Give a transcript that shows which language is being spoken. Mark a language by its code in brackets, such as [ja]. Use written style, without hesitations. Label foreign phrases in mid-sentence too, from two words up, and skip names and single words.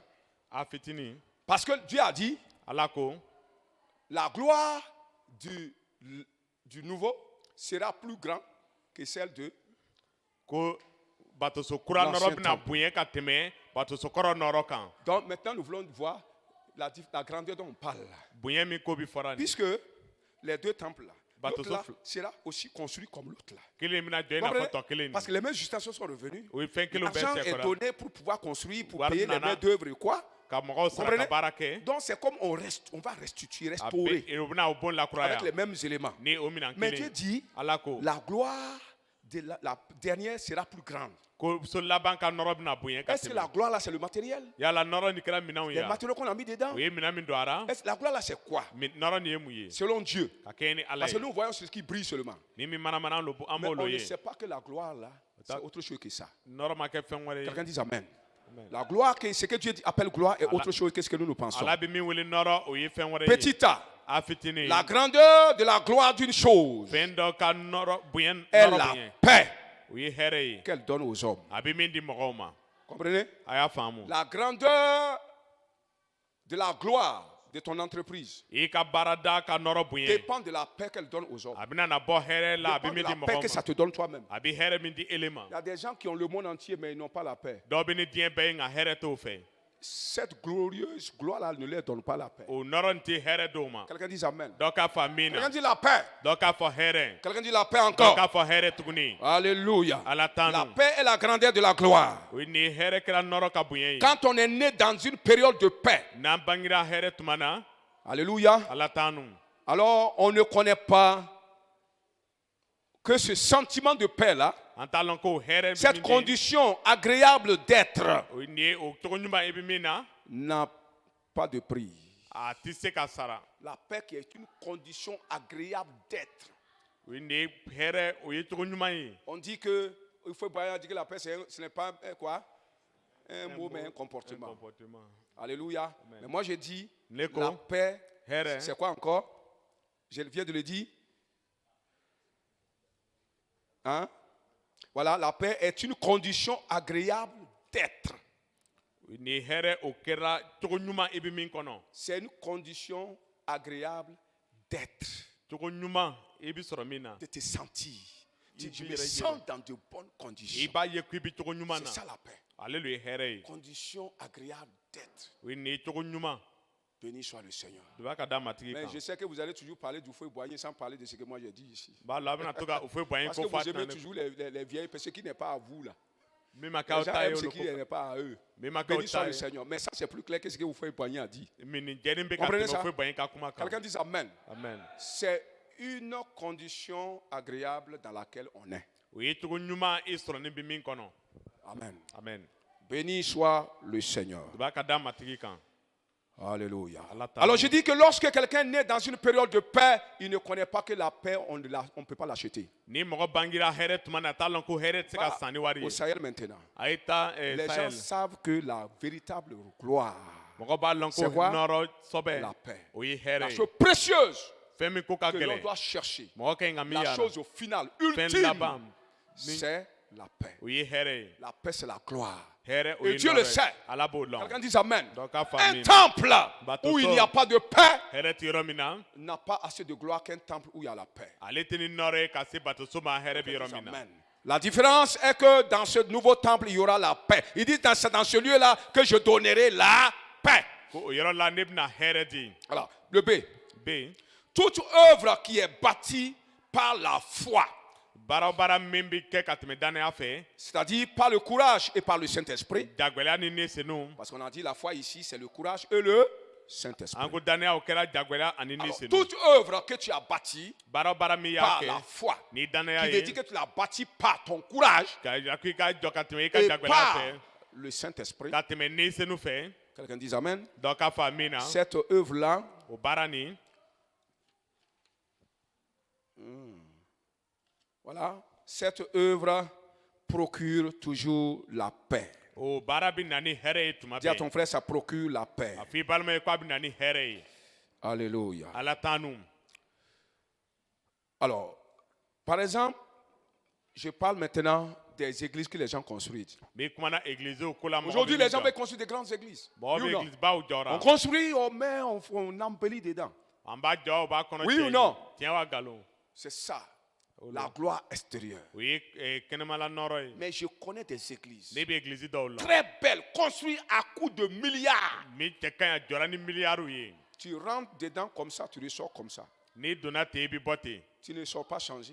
[fr] Parce que Dieu a dit la gloire du nouveau sera plus grande que celle de l'ancien temple. Donc maintenant nous voulons voir la grandeur dont on parle là. [bm] bonya min ko bi fɔra nin [fr] Puisque les deux temples là, Bateau l'autre là souffle. sera aussi construit comme l'autre là. [bm] kelen mina jɔ i [fr] Vous [bm] n'a fɔ [fr] comprenez? [bm] tɔ kelen [fr] Parce que les mêmes justifications sont revenues. [bm] o ye fɛn kelenw bɛɛ [fr] L'argent est [bm] sɛkɔra [fr] donné pour pouvoir construire, pour [bm] Wari [fr] payer les [bm] nana. [fr] maîtres d'œuvre et quoi. [bm] ka mɔgɔw sara [fr] Comprenez? [bm] ka baara kɛ [fr] Donc c'est comme on va restituer, [bm] a [fr] restaurer [bm] bɛ o bɛna o bon lakuraya [fr] avec les mêmes éléments. [bm] ni o minan [fr] Mais Dieu [bm] kelen [fr] dit, [bm] ala ko [fr] la gloire de la dernière sera plus grande. [bm] ko so laban ka nɔrɔ bɛna bonya ka [fr] Est-ce que la [bm] tɛmɛ [fr] gloire là c'est le matériel? [bm] yala nɔrɔ nin kɛra minɛnw ye [fr] Les [bm] wa [fr] matériaux qu'on a mis dedans? [bm] o ye minɛn min don a ra [fr] La gloire là c'est quoi? [bm] nɔrɔ nin ye mun ye [fr] Selon Dieu. [bm] ka kɛ ni ala [fr] Parce que [bm] ye [fr] nous voyons ce qui brille seulement. [bm] ni min manamana lo an [fr] Mais [bm] b'o [fr] on [bm] lo [fr] ne [bm] ye [fr] sait pas que la gloire là, c'est autre chose que ça. [bm] nɔrɔ ma kɛ fɛn wɛrɛ ye [fr] Quelqu'un dit Amen. Amen. La gloire, ce que Dieu appelle gloire est autre chose que ce que nous pensons. [bm] ala bɛ min wele nɔrɔ o ye fɛn wɛrɛ ye [fr] Petit a, [bm] a fitinin [fr] la grandeur de la gloire d'une chose [bm] fɛn dɔ ka nɔrɔ bonya [fr] est [bm] nɔrɔ [fr] la [bm] bonya [fr] paix [bm] o ye hɛrɛ ye [fr] qu'elle donne aux hommes. [bm] a bɛ min di mɔgɔw ma [fr] Comprenez? [bm] a y'a faamu [fr] La grandeur de la gloire de ton entreprise [bm] i ka baarada ka nɔrɔ bonya [fr] dépend de la paix qu'elle donne aux hommes. [bm] a bɛna na bɔ hɛrɛ la a [fr] Dépend [bm] bɛ [fr] de [bm] min la di [fr] paix que [bm] mɔgɔw [fr] ça [bm] ma [fr] te donne toi-même. [bm] a bɛ hɛrɛ min di ele ma [fr] Il y a des gens qui ont le monde entier mais ils n'ont pas la paix. [bm] dɔw bɛ ni diɲɛ bɛɛ ye nka hɛrɛ t'o fɛ [fr] Cette glorieuse gloire-là ne leur donne pas la paix. [bm] o nɔrɔ nin tɛ hɛrɛ d'o ma [fr] Quelqu'un dit Amen. [bm] dɔw k'a fɔ min [fr] Quelqu'un [bm] na [fr] dit la paix. [bm] dɔw k'a fɔ hɛrɛ [fr] Quelqu'un dit la paix [bm] dɔw [fr] encore. [bm] k'a fɔ hɛrɛ tuguni [fr] Alléluia. [bm] ala [fr] La [bm] tanu [fr] paix est la grandeur de la gloire. [bm] o ni hɛrɛ kɛra nɔrɔ ka bonya ye [fr] Quand on est né dans une période de paix, [bm] n'an bangera hɛrɛ tuma na [fr] alléluia, [bm] ala tanu [fr] alors on ne connaît pas que ce sentiment de paix-là, [bm] an t'a lɔn ko hɛrɛ bɛ [fr] cette [bm] min di [fr] condition agréable d'être, [bm] o ni ye o cogo ɲuman i bɛ min na [fr] n'a pas de prix. [bm] a tɛ se ka sara [fr] La paix qui est une condition agréable d'être. [bm] o ni ye hɛrɛ o ye cogo ɲuman ye [fr] On dit que, il faut bien dire que la paix, ce n'est pas quoi? Un mot, mais un comportement. Alléluia. Mais moi, je dis, Neko. la paix, Here. c'est quoi encore? Je viens de le dire. Hein? Voilà, la paix est une condition agréable d'être. [bm] ni hɛrɛ o kɛra cogo ɲuman i bɛ min kɔnɔ [fr] C'est une condition agréable d'être, [bm] cogo ɲuman i bɛ sɔrɔ min na [fr] de te sentir. Tu Il me vit sens dans de bonnes [bm] i [fr] conditions. [bm] b'a ye ko i bɛ cogo ɲuman [fr] C'est [bm] na [fr] ça la paix. [bm] ale de ye hɛrɛ ye [fr] Condition agréable d'être. [bm] o ye nin ye cogo ɲuman [fr] Béni soit le Seigneur. [bm] i b'a ka da matigi [fr] Mais [bm] kan [fr] je sais que vous allez toujours parler du feu boigné sans parler de ce que moi j'ai dit ici. [bm] b'a la a bɛna to ka o foyi bɔ an ye [fr] Parce que [bm] ko [fr] vous [bm] fa [fr] aimez [bm] tɛnɛ [fr] toujours les vieilles, ce qui n'est pas à vous là. [bm] min ma [fr] Les [bm] k'aw [fr] gens [bm] ta ye [fr] aiment [bm] o [fr] ce [bm] de [fr] qui [bm] ko [fr] n'est pas à eux. [bm] min ma k'aw [fr] Béni soit [bm] ta [fr] le [bm] ye [fr] Seigneur. Mais ça, c'est plus clair que ce que vous faites boigné a dit. [bm] min nin jɛni bɛ ka [fr] Comprenez [bm] tɛmɛ [fr] ça? [bm] o foyi bɔ an ye ka kuma kan [fr] Quelqu'un dit Amen. [bm] amen [fr] C'est une condition agréable dans laquelle on est. [bm] o ye cogo ɲuman i sɔrɔ ni bɛ min kɔnɔ [fr] Amen. [bm] amen [fr] Béni soit le Seigneur. [bm] i b'a ka da matigi kan [fr] Alléluia. [bm] Allah t'a [fr] Alors dit. je dis que lorsque quelqu'un naît dans une période de paix, il ne connaît pas que la paix, on ne peut pas l'acheter. [bm] ni mɔgɔ bangera hɛrɛ tuma na a t'a lɔn ko hɛrɛ tɛ se ka san ni wari [fr] Au [bm] ye [fr] Sahel maintenant. [bm] a ye taa [fr] Les gens [bm] sahel [fr] savent que la véritable gloire, [bm] mɔgɔ b'a lɔn [fr] C'est [bm] ko [fr] quoi? [bm] nɔrɔ sɔbɛ [fr] la paix, [bm] o ye [fr] la [bm] hɛrɛ ye [fr] chose précieuse [bm] fɛn min ko ka [fr] que l'on [bm] gɛlɛn [fr] doit chercher, [bm] mɔgɔ ka ɲi ka min [fr] la [bm] y'a [fr] chose [bm] la [fr] au final, [bm] fɛn [fr] ultime, [bm] laban [fr] c'est la paix. [bm] o ye hɛrɛ ye [fr] La paix, c'est la gloire. [bm] hɛrɛ o [fr] Et [bm] ye [fr] Dieu le [bm] nɔrɔ [fr] sait. [bm] ye ala b'o [fr] Quelqu'un [bm] lɔn [fr] dit Amen. [bm] dɔ k'a fɔ [fr] Un [bm] amin [fr] temple Bateau où il sort. n'y a pas de paix [bm] hɛrɛ tɛ yɔrɔ min na [fr] n'a pas assez de gloire qu'un temple où il y a la paix. [bm] ale tɛ ni nɔrɔ ye ka se batoso ma hɛrɛ bɛ yɔrɔ min na [fr] Amen. La différence est que dans ce nouveau temple, il y aura la paix. Il dit dans ce lieu-là que je donnerai la paix. [bm] ko o yɔrɔ la ne bɛna hɛrɛ di [fr] Alors, le B. [bm] b [fr] Toute œuvre qui est bâtie par la foi, [bm] baara o baara min bɛ kɛ ka tɛmɛ dannaya fɛ [fr] c'est-à-dire par le courage et par le Saint-Esprit, [bm] jagwɛlɛya ni ne senu [fr] parce qu'on a dit la foi ici, c'est le courage et le Saint-Esprit. [bm] an ko dannaya o kɛra jagwɛlɛya ani ne [fr] Alors, [bm] senu [fr] toute œuvre que tu as bâtie [bm] baara o baara min y'a [fr] par la [bm] kɛ [fr] foi, [bm] ni [fr] qui [bm] dannaya [fr] veut [bm] ye [fr] dire que tu l'as bâtie par ton courage [bm] ka jira ko i ka jɔ ka tɛmɛ i ka [fr] et [bm] jagwɛlɛya [fr] par [bm] fɛ [fr] le Saint-Esprit. [bm] ka tɛmɛ ne senu fɛ [fr] Quelqu'un dit Amen. [bm] dɔ k'a fɔ min na [fr] Cette œuvre-là, [bm] o baara nin [fr] voilà, cette œuvre procure toujours la paix. [bm] o baara bɛ na ni hɛrɛ ye tuma [fr] Dis à ton [bm] bɛɛ [fr] frère, ça procure la paix. [bm] a fɔ i balima ye ko a bɛ na ni hɛrɛ ye [fr] Alléluia. [bm] ala tanu [fr] Alors, par exemple, je parle maintenant des églises que les gens construisent. [bm] n'i kumana église o ko la mɔgɔ [fr] Aujourd'hui, [bm] bɛ [fr] les [bm] min [fr] gens [bm] jɔ [fr] veulent construire des grandes églises. [bm] mɔgɔ [fr] Oui ou [bm] bɛ [fr] non? [bm] église baw [fr] On [bm] jɔra [fr] construit, on met, on embellit dedans. [bm] an b'a jɔ o b'a kɔnɔ [fr] Oui [bm] tiɲɛ [fr] ou non? [bm] tiɲɛ wa nkalon [fr] C'est ça. la gloire extérieure. Mais je connais des églises très belles, construites à coups de milliards. Tu rentres dedans comme ça, tu ressors comme ça. Tu ne sors pas changé.